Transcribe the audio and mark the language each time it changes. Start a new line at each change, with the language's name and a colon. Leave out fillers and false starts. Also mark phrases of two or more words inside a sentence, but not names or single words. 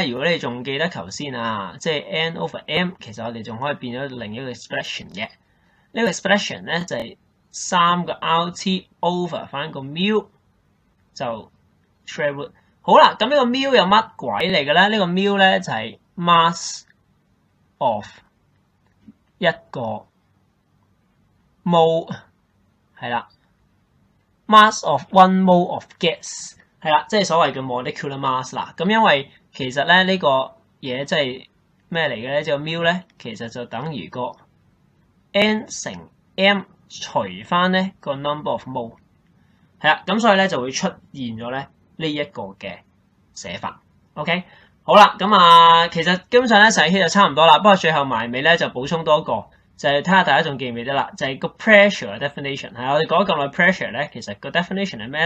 Cantonese: 如果你仲記得頭先即係
English: N over M，
Cantonese: 其實我哋仲可以變咗另一個 expression 嘅。呢個 expression 咧就係3個
English: RT over
Cantonese: 翻個 mu 就
English: square root。
Cantonese: 好啦，咁呢個 mu 有乜鬼嚟嘅咧？呢個 mu 咧就係
English: mass of
Cantonese: 一個 mole 係啦 ，
English: mass of one mole of gas
Cantonese: 係啦，即係所謂嘅
English: molecular mass
Cantonese: 啦。咁因為其實咧呢個嘢即係咩嚟嘅咧？即係 mu 咧其實就等於個 n 乘 m 除翻咧個
English: number of mole
Cantonese: 係啦，咁所以咧就會出現咗咧呢一個嘅寫法。OK， 好啦，咁其實基本上咧成期就差唔多啦，不過最後埋尾咧就補充多個，就係睇下大家仲記唔記得啦，就係個
English: pressure definition
Cantonese: 係我哋講咗咁耐 pressure 咧，其實個 definition 係咩咧？